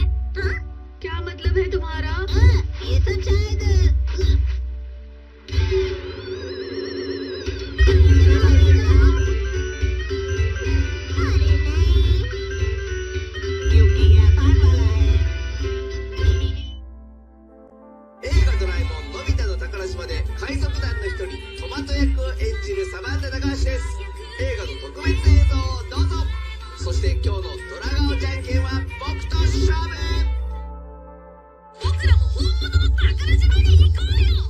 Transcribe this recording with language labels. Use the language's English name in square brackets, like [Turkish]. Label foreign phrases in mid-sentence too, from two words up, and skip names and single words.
[Hindi] हाँ? क्या मतलब है तुम्हारा? ये सब शायद अरे नहीं। क्योंकि ये आसान वाला है। [Japanese] 映画ドラえもんのび太の宝島で海賊団の一人トマト役を演じるサマンタ高橋です。映画の特別映像をどうぞ。そして今日のドラガオじゃんけんは僕と勝負。僕らも本物の宝島に行こうよ。